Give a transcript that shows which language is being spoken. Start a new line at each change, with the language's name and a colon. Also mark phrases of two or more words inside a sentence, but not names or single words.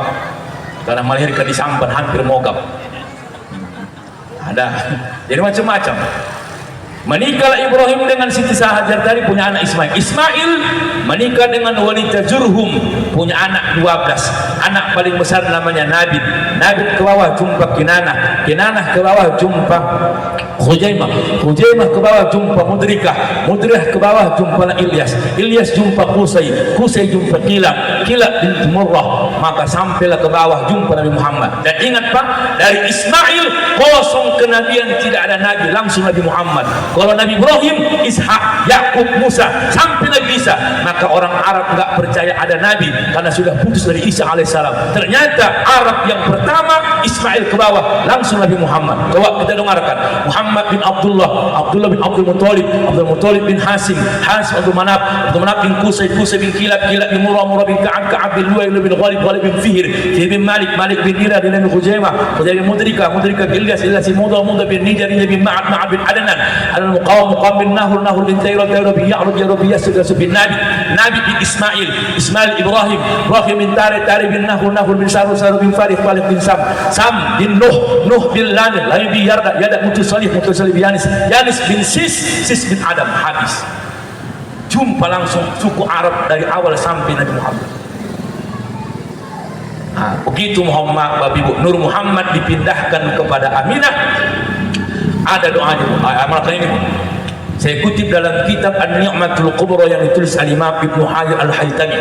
Indonesian: Karena melahirkan di Sampan hampir mogap. Ada, jadi macam-macam. Menikahlah Ibrahim dengan Siti Hajar tadi, punya anak Ismail. Ismail menikah dengan wanita Jurhum, punya anak 12. Anak paling besar namanya Nabit. Nabit ke bawah jumpa Kinanah. Kinanah ke bawah jumpa Khujaimah. Khujaimah ke bawah jumpa Mudrikah. Mudrikah ke bawah jumpa Ilyas. Ilyas jumpa Qusay. Qusay jumpa Kilab. Kilab binti Murrah. Maka sampailah ke bawah jumpa Nabi Muhammad. Dan ingat Pak, dari Ismail kosong kenabian, tidak ada Nabi, langsung Nabi Muhammad. Kalau Nabi Ibrahim, Ishak, Yakub, Musa, sampai Nabi Isa, maka orang Arab nggak percaya ada Nabi karena sudah putus dari Isa alaihissalam. Ternyata Arab yang pertama Ismail ke bawah, langsung Nabi Muhammad. Coba kita dengarkan. Muhammad bin Abdullah, Abdullah bin Abdul Muttalib, Abdul Muttalib bin Hasim, Hasim Abdul Manaf, Abdul Manaf bin Qusay, Qusay bin Kilab, Kilab bin Murrah, Murrah bin Ka'ab, Ka'ab bin Lu'ay, Lu'ay bin Ghalib, Ghalib bin Fihr, Fihr bin Malik, Malik bin Ira, Ira bin Khuzaimah, Khuzaimah bin Mudrika, Mudrika bin Ilyas, Ilyas bin Mudha, Mudha bin Nijar, Nijar bin Ma'ad, Ma'ad bin Adnan, Al-Muqawam, Muqawam bin Nahur, Nahur bin Tayrah, Tayrah bin Ya'rub, Ya'rub bin Yasir, Yasir bin Nabi, Nabi bin Ismail, Ismail Ibrahim, Ibrahim bin Tarikh, Tarikh bin Nahur, Nahur bin Sarur, Sarur bin Farih, Farih bin Sam, Sam bin Nuh, Nuh bin Lamil, Lamil bin Yarda, Yarda Mutus Salih, Mutus Salih bin Yanis, Yanis bin Sis, Sis bin Adam. Habis. Jumpa langsung suku Arab dari awal sampai Nabi Muhammad. Nah, begitu Muhammad, Bapak Ibu, Nur Muhammad dipindahkan kepada Aminah, ada doanya. Amalkan ini. Saya kutip dalam kitab An-Ni'matul Kubra yang ditulis Al-Imam Ibnu Hajar Al-Haytami.